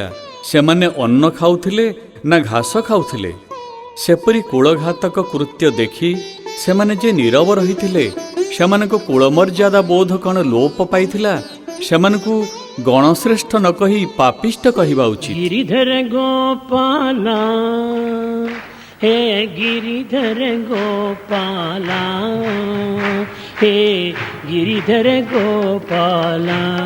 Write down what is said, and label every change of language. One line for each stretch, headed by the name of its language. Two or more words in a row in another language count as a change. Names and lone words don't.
Odia: ସେମାନେ ଅନ୍ନ ଖାଉଥିଲେ ନା ଘାସ ଖାଉଥିଲେ? ସେପରି କୂଳଘାତକ କୃତ୍ୟ ଦେଖି ସେମାନେ ଯେ ନୀରବ ରହିଥିଲେ, ସେମାନଙ୍କ କୁଳମର୍ଯ୍ୟାଦା ବୋଧ କ'ଣ ଲୋପ ପାଇଥିଲା? ସେମାନଙ୍କୁ ଗଣଶ୍ରେଷ୍ଠ ନ କହି ପାପିଷ୍ଟ କହିବା ଉଚିତ।
Hindi: गिरिधर गोपाला हे गिरिधर गोपाला हे गिरिधर गोपाला